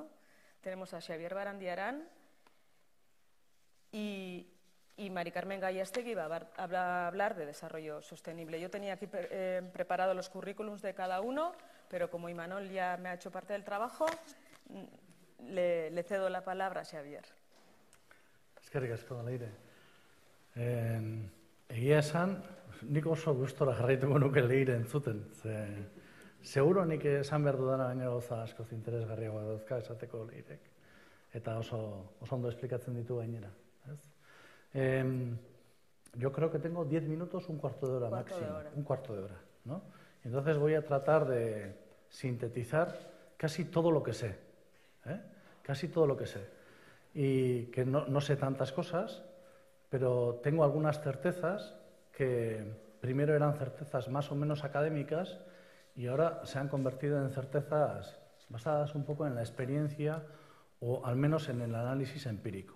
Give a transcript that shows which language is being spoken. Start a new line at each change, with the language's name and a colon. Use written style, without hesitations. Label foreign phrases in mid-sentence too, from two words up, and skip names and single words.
Spanish: Tenemos a Xavier Barandiarán y Mari Carmen Gallastegui va a hablar de desarrollo sostenible. Yo tenía aquí preparado los currículums de cada uno, pero como Imanol ya me ha hecho parte del trabajo, le cedo la palabra a Xavier.
Basque: Eskerrik asko, Leire. Egia esan, nik oso gustora jarraituko nuke Leire entzuten. Seguro nik esan behar dudana baina gauza askoz interesgarriagoa dauzka esateko Leirek. Eta oso ondo esplikatzen ditu gainera.
Spanish: Yo creo que tengo 10 minutos, un cuarto de hora máximo. Un cuarto de hora, ¿no? Entonces voy a tratar de sintetizar casi todo lo que sé. Casi todo lo que sé. Y que no sé tantas cosas, pero tengo algunas certezas que primero eran certezas más o menos académicas y ahora se han convertido en certezas basadas un poco en la experiencia o al menos en el análisis empírico.